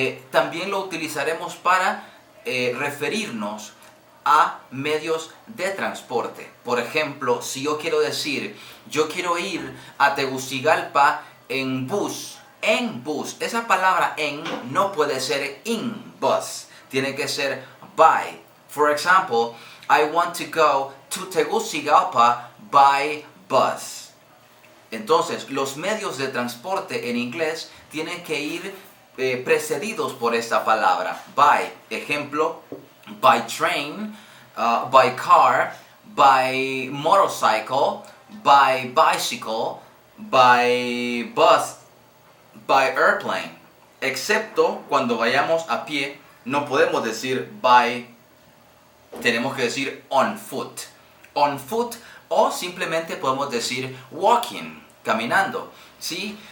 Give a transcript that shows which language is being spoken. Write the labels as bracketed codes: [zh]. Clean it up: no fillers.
[es] También lo utilizaremos para referirnos a medios de transporte. Por ejemplo, si yo quiero decir, yo quiero ir a Tegucigalpa en bus, esa palabra en no puede ser [en] in bus, [es] tiene que ser by. [en] For example, I want to go to Tegucigalpa by bus. [es] Entonces, los medios de transporte en inglés tienen que ir precedidos por esta palabra, by. [en] Ejemplo, by train, by car, by motorcycle, by bicycle, by bus, by airplane. [es] Excepto cuando vayamos a pie, no podemos decir by, tenemos que decir [en] on foot. On foot [es] o simplemente podemos decir walking, caminando, ¿sí?